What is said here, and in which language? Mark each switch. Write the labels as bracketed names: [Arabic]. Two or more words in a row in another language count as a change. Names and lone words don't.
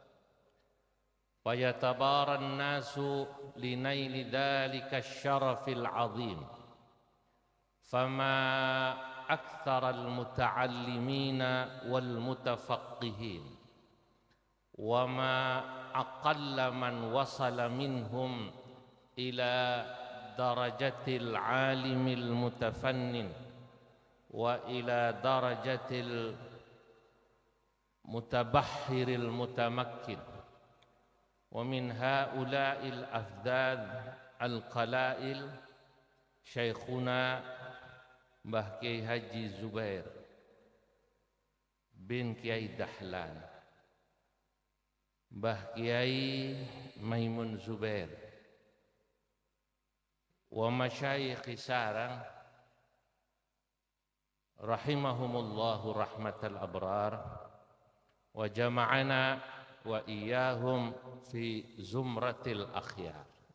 [Arabic] فيتبارى الناس لنيل ذلك الشرف العظيم فما أكثر المتعلمين والمتفقهين وما أقل من وصل منهم إلى درجة العالم المتفنن وإلى درجة المتبحر المتمكن ومن هؤلاء الأفذاذ القلائل شيخنا Mbah Kiai Haji Zubair بن كياهي دحلان، مباه كياهي ميمون زبير، والمشايخ سارانغ رحمهم الله رحمة الأبرار وجمعنا وإياهم في زمرة الأخيار.